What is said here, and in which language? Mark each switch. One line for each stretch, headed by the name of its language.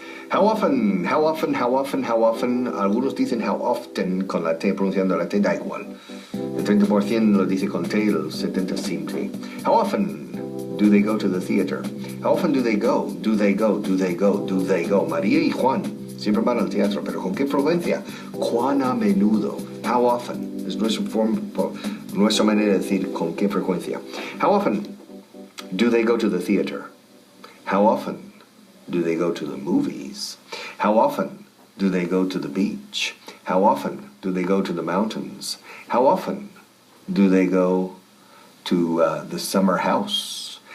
English: How often, how often, how often, how often.
Spanish: Algunos dicen how often con la T, pronunciando la T, da igual. El 30% lo dice con T, el 70% sin T.
English: How often do they go to the theater? How often do they go? Do they go? Do they go? Do they go?
Spanish: María y Juan siempre van al teatro, pero ¿con qué frecuencia? ¿Cuán a menudo?
English: How often?
Spanish: Es nuestra manera de decir con qué frecuencia.
English: How often do they go to the theater? How often do they go to the movies? How often do they go to the beach? How often do they go to the mountains? How often do they go to the summer house?